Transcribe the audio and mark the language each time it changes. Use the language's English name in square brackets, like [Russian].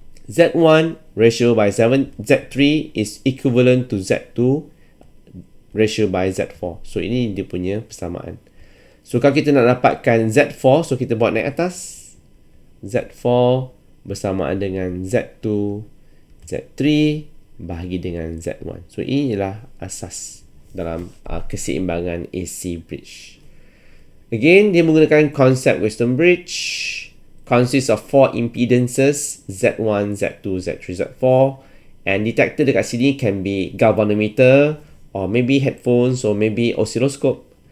[English] Z1 ratio by Z3 is equivalent to Z2 ratio by Z4. [Malay] So ini dia punya persamaan. So kalau kita nak dapatkan Z4, so kita buat naik atas. Z4 bersamaan dengan Z2, Z3 bahagi dengan Z1. So ini ialah asas dalam keseimbangan AC bridge. Again, dia menggunakan konsep Wheatstone bridge. [English] Consists of 4 impedances, Z1, Z2, Z3, Z4. And detector [Malay] dekat sini [English] can be galvanometer, or maybe headphones, or maybe oscilloscope.